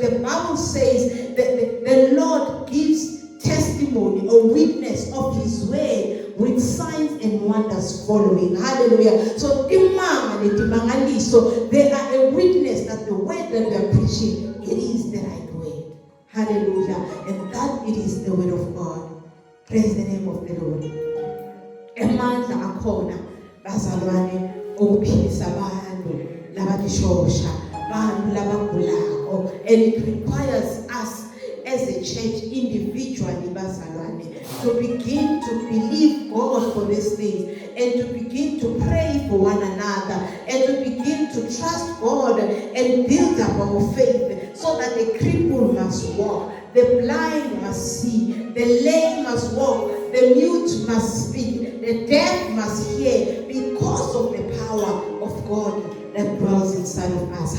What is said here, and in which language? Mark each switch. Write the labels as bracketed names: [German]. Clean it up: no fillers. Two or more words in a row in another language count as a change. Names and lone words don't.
[English] The Bible says that the Lord gives testimony or witness of his word with signs and wonders following. Hallelujah. So they are a witness that the word that we are preaching, it is the right word. Hallelujah. And that it is the word of God. Praise the name of the Lord. [Zulu] Emandla akhona bazalwane ukuphilisa abantu labadishosha abantu labagulako, [English] and it requires us as a church individually bazalwane to begin to believe God for these things, and to begin to pray for one another, and to begin to trust God and build up our faith, so that the cripple must walk, the blind must see, the lame must walk, the mute must speak, the deaf must hear, because of the power of God that dwells inside of us.